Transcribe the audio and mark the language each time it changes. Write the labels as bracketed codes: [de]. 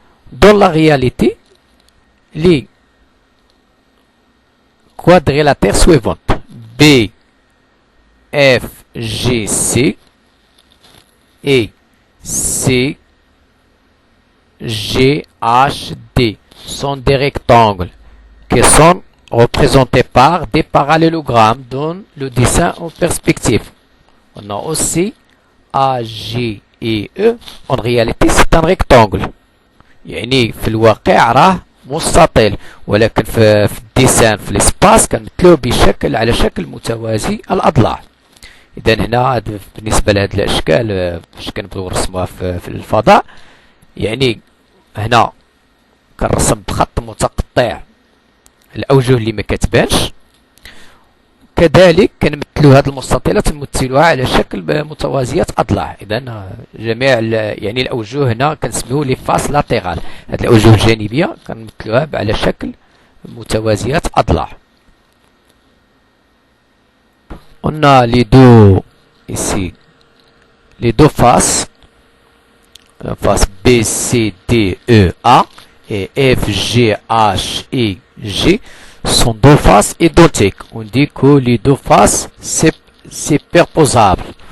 [fr] Dans la réalité, les quadrilatères suivants B, F, G, C et C, G, H, D sont des rectangles qui sont représentés par des parallélogrammes dans le dessin en perspective. On a aussi A, G et E. En réalité, c'est un rectangle. [ar] يعني في الواقع راه مستطيل ولكن في الديسان في الاسباس كنمثلوه بشكل على شكل متوازي الاضلاع. اذا هنا بالنسبه لهذه الاشكال باش كنبغيو نرسموها في الفضاء، يعني هنا كنرسم بخط متقطع الاوجه اللي ما كتبانش، كذلك كنمثلوا هذه المستطيلات نمثلوها على شكل متوازيات اضلاع. اذا جميع يعني الاوجه هنا كنسميوه لي فاس لاتيرال، هذه الاوجه الجانبيه كنمثلوها على شكل متوازيات اضلاع. [fr] On a les deux ici, les deux faces, la face B, C, D, E, A et F, G, H, I, G sont deux faces identiques. On dit que les deux faces c'est superposables.